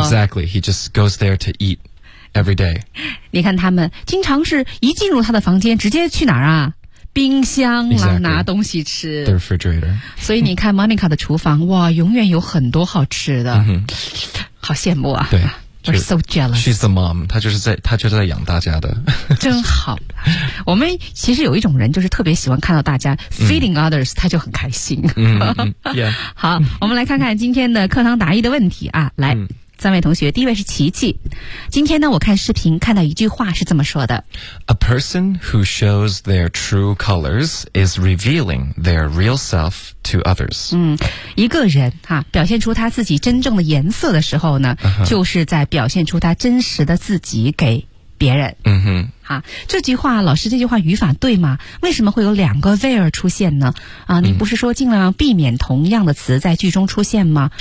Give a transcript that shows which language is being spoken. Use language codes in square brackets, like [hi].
[en] exactly, he just goes there to eat every day, [zh] 你看他们经常是一进入他的房间直接去哪儿啊，冰箱啊、 [en] exactly. [zh] 拿东西吃 [en] the refrigerator, [zh] 所以你看 Monica 的厨房哇永远有很多好吃的、 [en] mm-hmm. [zh] 好羡慕啊，对， [en] We're so jealous, she's the mom, [zh] 她就是在养大家的真好，我们其实有一种人就是特别喜欢看到大家 [en] feeding others, [zh] 她就很开心、 [en] mm-hmm. yeah. [zh] 好，我们来看看今天的课堂答疑的问题啊，来、mm-hmm. 三位同学，第一位是琪琪。今天呢，我看视频看到一句话是这么说的 [en] A person who shows their true colors is revealing their real self to others. [zh] 嗯，一个人哈、啊、表现出他自己真正的颜色的时候呢、 [en] uh-huh. [zh] 就是在表现出他真实的自己给别人。嗯哼、uh-huh. 啊、这句话老师这句话语法对吗？为什么会有两个 there 出现呢？啊，你不是说尽量避免同样的词在句中出现吗？